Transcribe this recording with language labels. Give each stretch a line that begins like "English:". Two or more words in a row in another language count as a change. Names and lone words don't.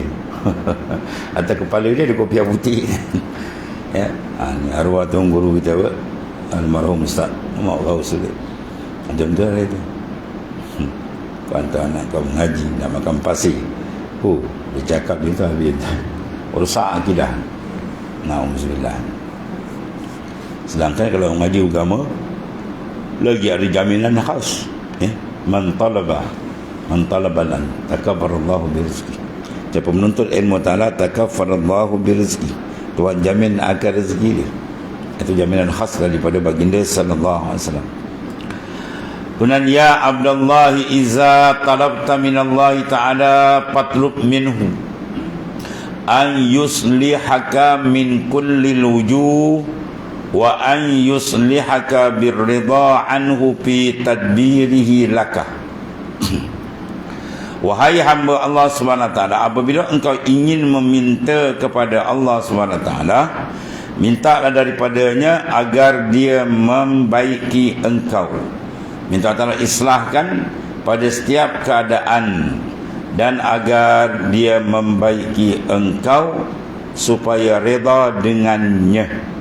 Malay: Atas kepala dia ada kopiah putih. Ni arwah tuan guru kita apa, almarhum Ustaz Mak Ghaus tu, macam tu lah itu. Kau tahu anak kau mengaji nak makan pasir, dia cakap dia tu habis rusak akidah. Na'udzubillah. Sedangkan kalau mengaji agama lagi ada jaminan khas.
Arabic: من طلبلن تكبرالله برزقي.
Malay: Siapa menuntut ilmu ta'ala,
Arabic: تكبرالله برزقي.
Malay: Tuhan jamin akan rezeki dia. Itu jaminan khas daripada baginda
Arabic: صلى الله عليه وسلم. Kemudian, يا عبد الله إذا طلبت من الله تعالى فاطلب منه أن يصلحك من كل وجوه وأن يصلحك بالرضا عنه في تدبيره لك.
Malay: Wahai hamba Allah SWT, apabila engkau ingin meminta kepada Allah SWT, mintalah daripadanya agar dia membaiki engkau. Minta Allah islahkan pada setiap keadaan, dan agar dia membaiki engkau supaya reda dengannya.